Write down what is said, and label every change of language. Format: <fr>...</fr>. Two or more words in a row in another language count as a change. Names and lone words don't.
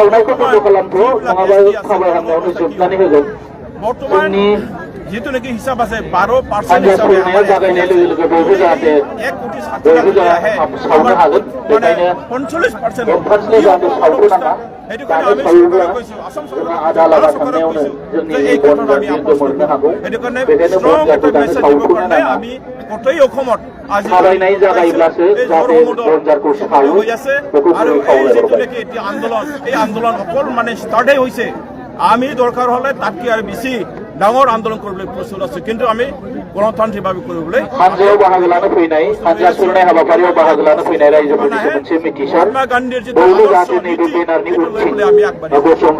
<as>বৰ্তমান যেহেতু নাকি হিসাব আছে 12% হিসাবে 1,60,00,000 আহে মানে 45% সেইটো কাৰণে আমি চৰকাৰক কৈছো আসাম চৰকাৰক কৈছো যে এই ঘটনা আমি আপোচ কৰিব সেইটো কাৰণে ষ্ট্ৰং এটা মেছেজ দিব কাৰণে আমি গোটেই অসমত আজি হৈ আছে আৰু এই যিটো নেকি এতিয়া আন্দোলন এই আন্দোলন অকল মানে ষ্টাৰ্টে হৈছে আমি দৰকাৰ হলে তাতকৈ আৰু বেছি ডাঙৰ আন্দোলন কৰিবলৈ প্ৰস্তুত আছো কিন্তু আমি গণতান্ত্ৰিকভাৱে কৰিবলৈ</as> <brx>হানজাयाव बाहागो लानो फैनाय हानजा सुरनाय हाबाफारियाव बाहागो लानो फैनाय रायजोफोरनि मोनसे मिथिसार बयबो जाहाथे नैबे बेनारनि उनथिं</brx>